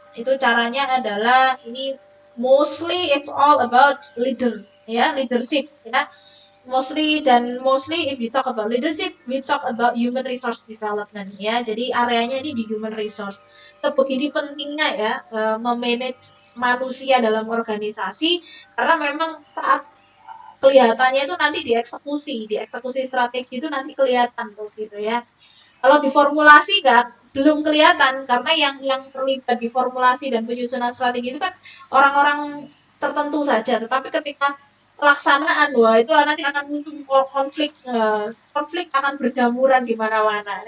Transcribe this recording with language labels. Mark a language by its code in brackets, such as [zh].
[id] Itu caranya adalah ini [en] mostly it's all about leadership ya. Mostly if we talk about leadership, we talk about human resource development ya. [id] Jadi areanya ini di human resource. Sebegini pentingnya ya memanage manusia dalam organisasi karena memang saat kelihatannya itu nanti dieksekusi strategi itu nanti kelihatan tuh gitu ya. Kalau diformulasi kan belum kelihatan karena yang terlibat di formulasi dan penyusunan strategi itu kan orang-orang tertentu saja, tetapi ketika pelaksanaan wah itu nanti akan muncul konflik akan berjamuran di mana-mana.